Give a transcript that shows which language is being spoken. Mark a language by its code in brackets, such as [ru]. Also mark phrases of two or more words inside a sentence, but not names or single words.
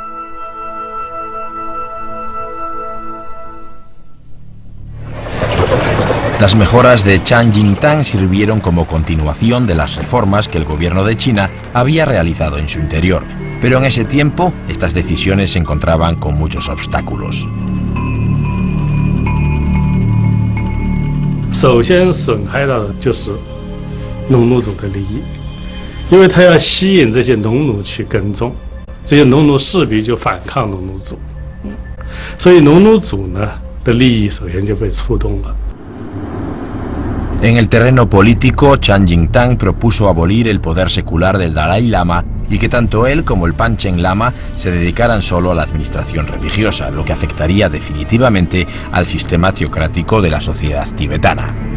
[es] Las mejoras de Chang Jingtang sirvieron como continuación de las reformas que el gobierno de China había realizado en su interior, pero en ese tiempo estas decisiones se encontraban con muchos obstáculos. [zh] 首先损害到的就是农奴组的利益，因为他要吸引这些农奴去耕种，这些农奴势必就反抗农奴组，所以农奴组呢的利益首先就被触动了。 [es] En el terreno político, Chang Jingtang propuso abolir el poder secular del Dalai Lama y que tanto él como el Panchen Lama se dedicaran solo a la administración religiosa, lo que afectaría definitivamente al sistema teocrático de la sociedad tibetana.